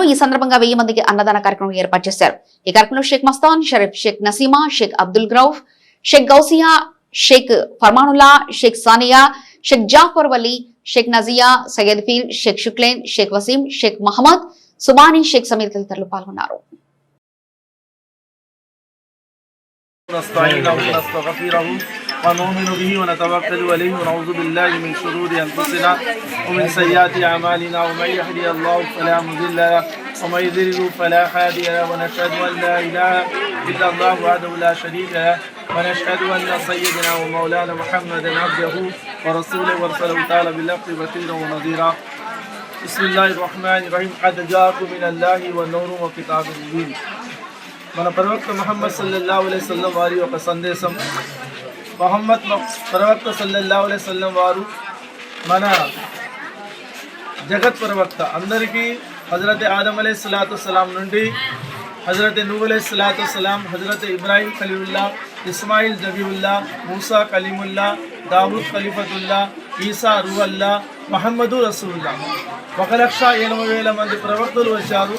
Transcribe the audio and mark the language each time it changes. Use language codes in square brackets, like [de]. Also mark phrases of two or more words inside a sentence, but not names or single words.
[te] ఈ సందర్భంగా 1000 మందికి అన్నదాన కార్యక్రమం ఏర్పాటు చేశారు. ఈ కార్యక్రమంలో షేక్ మస్తాన్ షరీఫ్, షేక్ నసీమా, షేక్ అబ్దుల్ గ్రౌఫ్, షేక్ గౌసియా, షేక్ ఫర్మానుల్లా, షేక్ సానియా, షేక్ జాఫర్ వలీ, షేక్ నజియా, సయ్యద్ ఫీర్, షేక్ షుక్లేన్, షేక్ వసీం, షేక్ మహమ్మద్ సుబానీ, షేక్ సమీర్ తదితరులు పాల్గొన్నారు. [ar] ونؤمن به ونتوكل عليه ونعوذ بالله من شرور أنفسنا ومن سيئات أعمالنا ومن يهدي الله فلا مضل له ومن يضلل فلا هادي له ونشهد أن لا إله إلا الله وحده لا شريك له ونشهد أن سيدنا ومولانا محمدا عبده ورسوله ورسله تعالى بالحق بشيرا ونذيرا. بسم الله الرحمن الرحيم. قد جاءكم من الله والنور وكتاب مبين. [te] మన ప్రవక్త ముహమ్మద్ [ar] صلى الله عليه وسلم [te] వారి ఒక సందేశం. మొహమ్మద్ ప్రవక్త [ar] صلى الله عليه وسلم [te] వారు మన జగత్ ప్రవక్త. అందరికీ హజరత్ ఆదం [ar] عليه الصلاة والسلام [te] నుండి హజరత్ నూహ్ [ar] عليه الصلاة والسلام, [te] హజరత్ ఇబ్రాహీం ఖలీలుల్లా, ఇస్మాయిల్ జబీవుల్లా, మూసా కలీముల్లా, దావూద్ ఖలీఫతుల్లా, ఈసా రూహల్లా, మహమ్మదు రసూలుల్లా 1,80,000 మంది ప్రవక్తలు వచ్చారు.